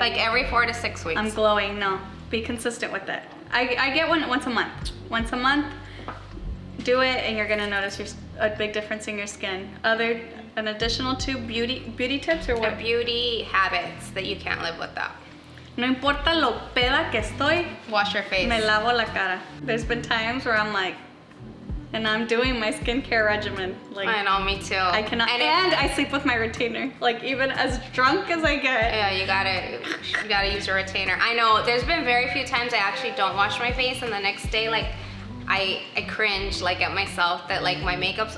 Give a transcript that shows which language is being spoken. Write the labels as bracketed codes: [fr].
[en] like every 4 to 6 weeks. I'm glowing. No, be consistent with it. I get one once a month. Once a month, do it, and you're gonna notice a big difference in your skin. An additional 2 beauty tips or what? Beauty habits that you can't live without. [es] No importa lo peda que estoy, [en] wash your face. [es] Me lavo la cara. [en] There's been times where I'm like, and I'm doing my skincare regimen. Like I know, me too. I cannot, and I sleep with my retainer. Like even as drunk as I get. Yeah, you gotta use your retainer. I know. There's been very few times I actually don't wash my face, and the next day, like I cringe like at myself that like my makeup's.